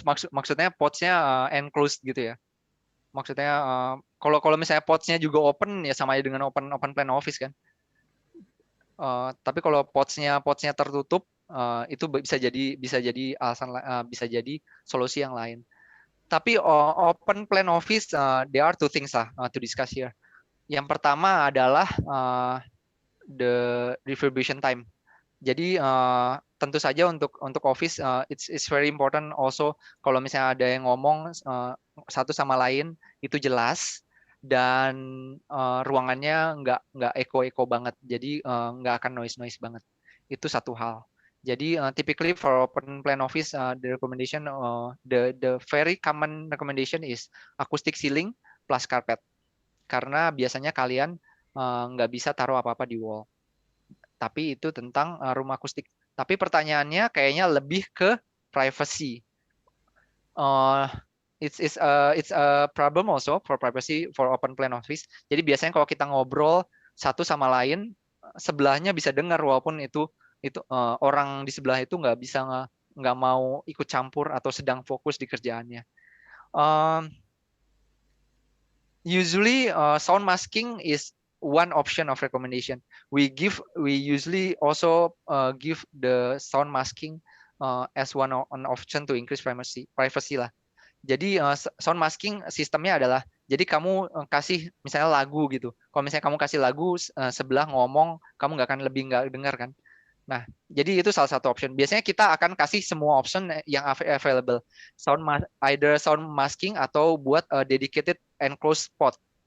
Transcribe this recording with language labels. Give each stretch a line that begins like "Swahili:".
Indonesian: maksudnya pods-nya enclosed gitu ya. Maksudnya kalau misalnya pods-nya juga open ya sama aja dengan open plan office kan. Tapi kalau pods-nya tertutup itu bisa jadi alasan bisa jadi solusi yang lain.
English: Tapi open plan office there are two things lah to discuss here.
Indonesian: Yang pertama adalah
English: the reverberation time.
Indonesian: Jadi tentu saja untuk office
English: it's very important also
Indonesian: kalau misalnya ada yang ngomong satu sama lain itu jelas dan ruangannya nggak echo banget. Jadi nggak akan noise banget. Itu satu hal.
English: Jadi typically for open plan office the recommendation the very common recommendation is acoustic ceiling plus carpet.
Indonesian: Karena biasanya kalian nggak bisa taruh apa-apa di wall. Tapi itu tentang rumah akustik. Tapi pertanyaannya kayaknya lebih ke privacy.
English: It's a problem also for privacy for open plan office.
Indonesian: Jadi biasanya kalau kita ngobrol satu sama lain, sebelahnya bisa dengar walaupun itu orang di sebelah itu nggak mau ikut campur atau sedang fokus di kerjaannya.
English: Usually sound masking is one option of recommendation. We usually also give the sound masking as an option to increase privacy lah.
Indonesian: Jadi sound masking sistemnya adalah jadi kamu kasih misalnya lagu gitu. Kalau misalnya kamu kasih lagu sebelah ngomong, kamu nggak dengar kan. Nah, jadi itu salah satu option. Biasanya kita akan kasih semua option yang available. Either sound masking atau buat dedicated enclosed pod.